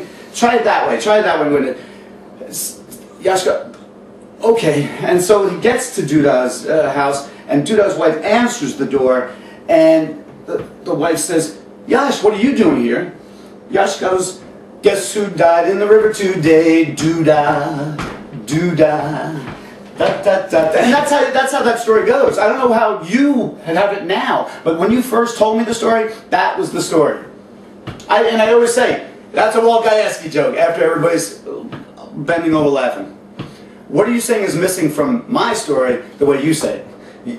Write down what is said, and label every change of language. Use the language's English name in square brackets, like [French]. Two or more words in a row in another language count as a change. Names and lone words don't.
[English] Try it that way. Try it that way. Yash goes, okay. And so he gets to Duda's house, and Duda's wife answers the door, and the wife says, Yash, what are you doing here? Yash goes, guess who died in the river today? Duda, Duda. Da, da, da, da. And that's how that story goes. I don't know how you have it now, but when you first told me the story, that was the story. I always say, that's a Walt Gajewski joke after everybody's bending over laughing. What are you saying is missing from my story the way you say it?